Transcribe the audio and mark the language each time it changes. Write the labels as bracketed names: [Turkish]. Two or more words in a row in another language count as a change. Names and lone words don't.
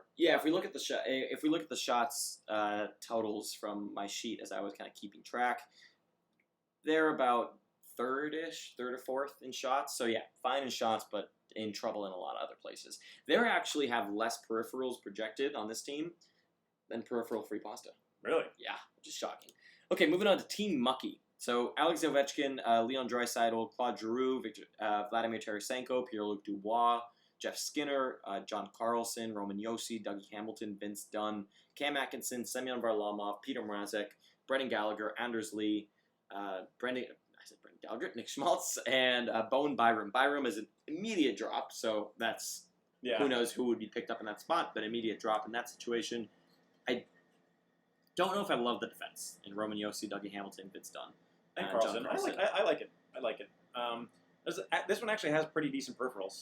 [English] Yeah, if we look at the shots totals from my sheet as I was kind of keeping track, they're about third or fourth in shots. So yeah, fine in shots, but in trouble in a lot of other places. They actually have less peripherals projected on this team than peripheral free pasta. Really? Yeah, which is shocking. Okay, moving on to Team Mucky. So Alex Ovechkin, Leon Draisaitl, Claude Giroux, Vladimir Tarasenko, Pierre-Luc Dubois, Jeff Skinner, John Carlson, Roman Josi, Dougie Hamilton, Vince Dunn, Cam Atkinson, Semyon Varlamov, Peter Mrazek, Brendan Gallagher, Anders Lee, Brendan Gallagher, Nick Schmaltz, and Bowen Byram. Byram is an immediate drop, so that's Yeah. who knows who would be picked up in that spot, but immediate drop in that situation. I don't know if I love the defense in Roman Josi, Dougie Hamilton, Vince Dunn, And John Carlson. Carlson. I like it. I like it. This one actually has pretty decent peripherals.